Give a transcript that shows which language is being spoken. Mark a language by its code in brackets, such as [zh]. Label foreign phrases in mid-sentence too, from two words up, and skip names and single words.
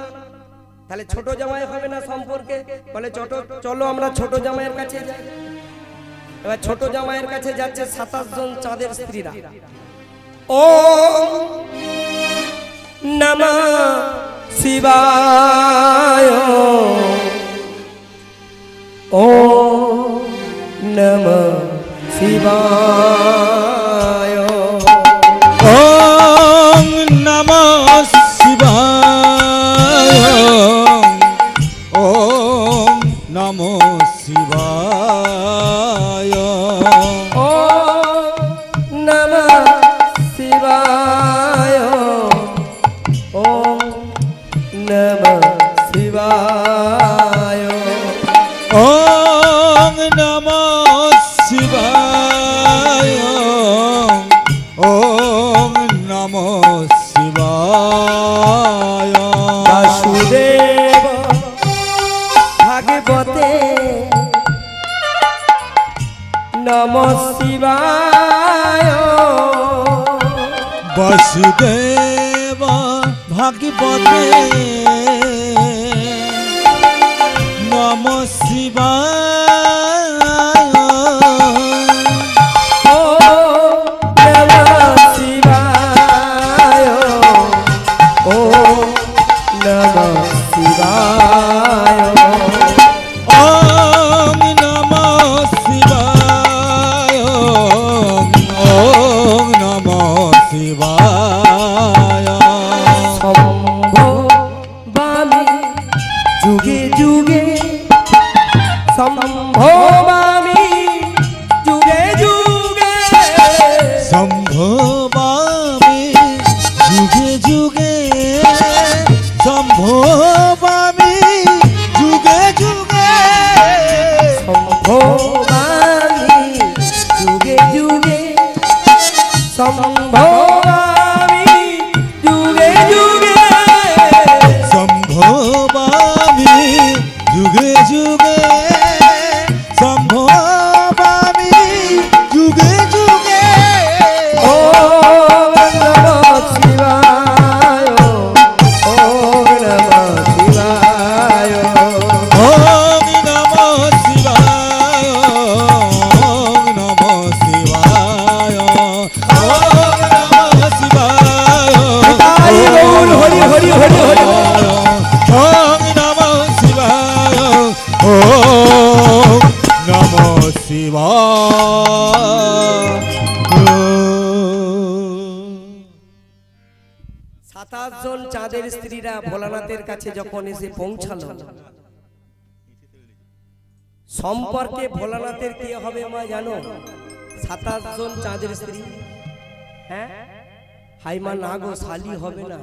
[bn] তাহলে ছোট জামাই হবে না সম্পর্কে? বলে চলো আমরা ছোট জামাইয়ের কাছে যাই। এবার ছোট জামাইয়ের কাছে যাচ্ছে 27 জন চাঁদের স্ত্রীরা। [sa] ও নমঃ শিবায়, ও নমঃ শিবায়, ওম নমঃ শিবায়, ওম নমঃ শিবায়, ও নমঃ শিবায়, ও নমঃ শিবায়, ওম নমঃ শিবায়, ওম নমঃ শিবায়। বাসুদেব ভাগবতে নমঃ শিবায়, বাসুদেব ভাগবতে নমঃ শিবায়, ও নমঃ শিবায়, ও নমঃ শিবায়, ওম নমঃ শিবায়, ওম নমঃ শিবায়। সম্ভবামি যুগে যুগে, সম্ভবামি যুগে যুগে, সম্ভবামি যুগে যুগে, সম্ভবামি যুগে যুগে, সম্ভবামি যুগে যুগে, সম্ভবামি যুগে যুগে, সম্ভবামি যুগে যুগে, সম্ভবামি যুগে যুগে। ওম নমঃ শিবায়, ওম নমঃ শিবায়, ওম নমঃ শিবায়, ওম নমঃ শিবায়, ওম নমঃ শিবায়, [bn] তাই গৌর হরি হরি হরি হরি। [sa] ওম নমঃ শিবায়, ওম নমঃ শিবায়। [bn] 27 জন চাঁদের স্ত্রীরা ভোলানাথের কাছে যখন এসে পৌঁছালো, সম্পর্কে ভোলানাথের কে হবে মা জানো? 27 জন চাঁদের স্ত্রী। হ্যাঁ, হাইমা না গো, শালি হবে না।